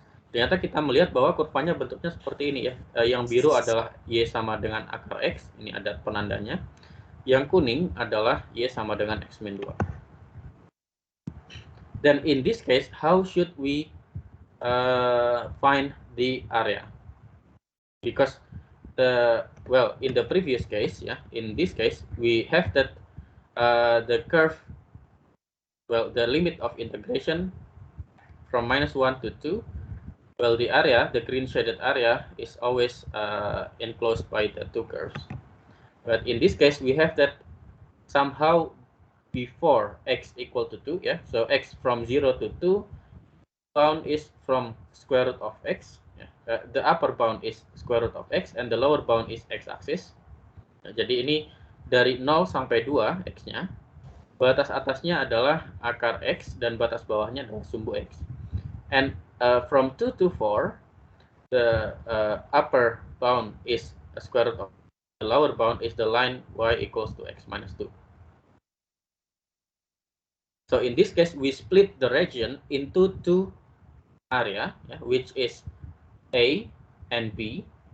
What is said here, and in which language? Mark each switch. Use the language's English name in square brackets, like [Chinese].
[Indonesian] Ternyata kita melihat bahwa kurvanya bentuknya seperti ini, ya. Yang biru adalah y sama dengan akar x, ini ada penandanya. Yang kuning adalah y sama dengan x min 2. [English] Then in this case, how should we find the area? Because in the previous case, yeah, in this case we have that the curve Well, the limit of integration from -1 to 2, well, the area, the green shaded area, is always enclosed by the two curves. But in this case, we have that somehow before x equal to 2, yeah. So x from 0 to 2, bound is from square root of x. Yeah. The upper bound is square root of x and the lower bound is x-axis. [Indonesian] Nah, jadi ini dari 0 sampai 2 x-nya. Batas atasnya adalah akar x dan batas bawahnya adalah sumbu x. [English] And from 2 to 4, the upper bound is a square root of the lower bound is the line y equals to x minus 2. So in this case, we split the region into two area, yeah, which is A and B.